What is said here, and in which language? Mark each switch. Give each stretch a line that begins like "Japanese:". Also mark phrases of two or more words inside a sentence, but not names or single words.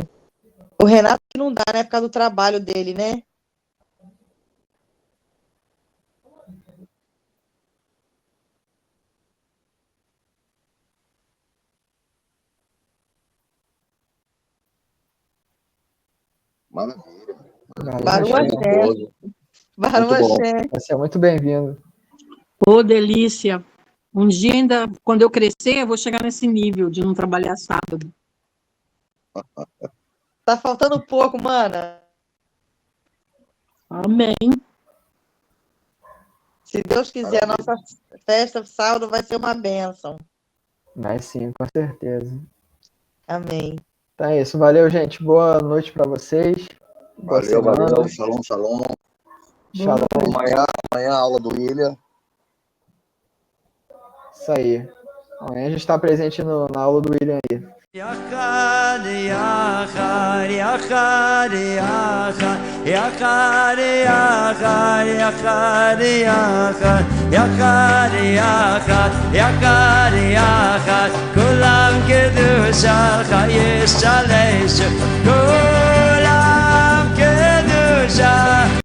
Portuguese: O Renato que não dá, né, por causa do trabalho dele, né? Maravilha.
Hebrew: ברוך השם. ברוך
Portuguese: Muito bom. Hashem. Vai ser muito bem-vindo. Ô, delícia. Um dia ainda, quando eu crescer, eu vou chegar nesse nível de não trabalhar sábado. Tá faltando pouco, mana. Amém. Se Deus quiser, a nossa festa sábado vai ser uma bênção. Mas sim, com certeza. Amém. Então é isso. Valeu, gente. Boa noite para vocês. Boa Valeu, semana. valeu.
Hebrew: שלום, שלום.
Portuguese: Shalom. Amanhã a aula do William. Isso aí. Amanhã a gente está presente na aula do William aí.
Hebrew: יחד, יחד, יחד, יחד, יחד, יחד, יחד, יחד, יחד, יחד, יחד, יחד, כולם קדושה, חייש שלש, כולם קדושה.